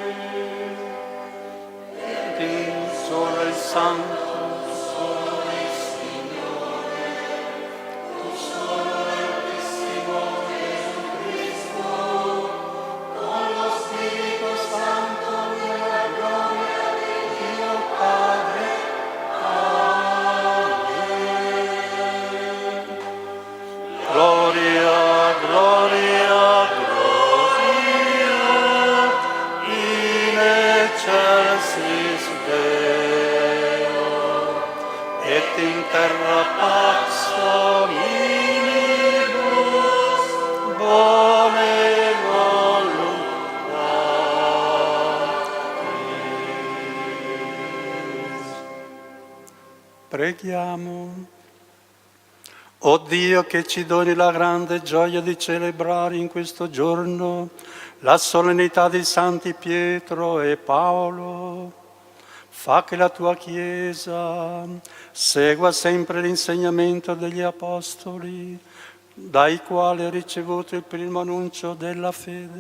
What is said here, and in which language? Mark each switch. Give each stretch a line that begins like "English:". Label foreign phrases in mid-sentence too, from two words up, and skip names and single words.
Italian: Ed in solo il Santo, solo il Signore, tu solo il testimone di Cristo, con lo Spirito Santo nella gloria di Dio Padre.
Latin: Gloria, gloria, gloria, in excelsis Deo, et in terra pax omnibus bone voluntatis.
Italian: Preghiamo. O Dio, che ci doni la grande gioia di celebrare in questo giorno la solennità di Santi Pietro e Paolo, fa che la tua Chiesa segua sempre l'insegnamento degli Apostoli, dai quali hai ricevuto il primo annuncio della fede.